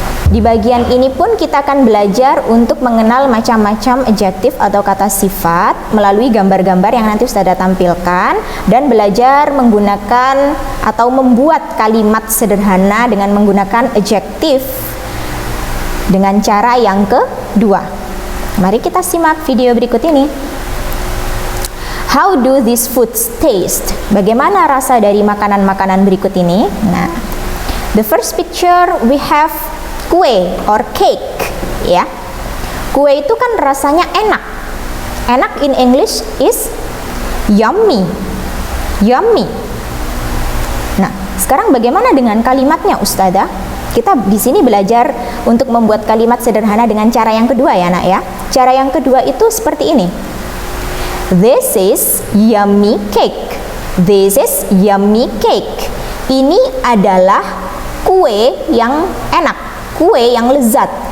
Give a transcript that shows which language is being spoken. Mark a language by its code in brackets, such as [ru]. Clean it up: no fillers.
[id] Di bagian ini pun kita akan belajar untuk mengenal macam-macam adjektif atau kata sifat melalui gambar-gambar yang nanti Ustazah tampilkan dan belajar menggunakan atau membuat kalimat sederhana dengan menggunakan adjektif dengan cara yang kedua. Mari kita simak video berikut ini. [en] How do these foods taste? [id] Bagaimana rasa dari makanan-makanan berikut ini? [en] Nah, the first picture we have kue or cake, ya. [id] Kue itu kan rasanya enak. [en] Enak in English is yummy. Yummy. [id] Nah, sekarang bagaimana dengan kalimatnya, Ustazah? Kita di sini belajar untuk membuat kalimat sederhana dengan cara yang kedua, ya, Nak, ya. Cara yang kedua itu seperti ini. [en] This is yummy cake. This is yummy cake. [id] Ini adalah kue yang enak, kue yang lezat.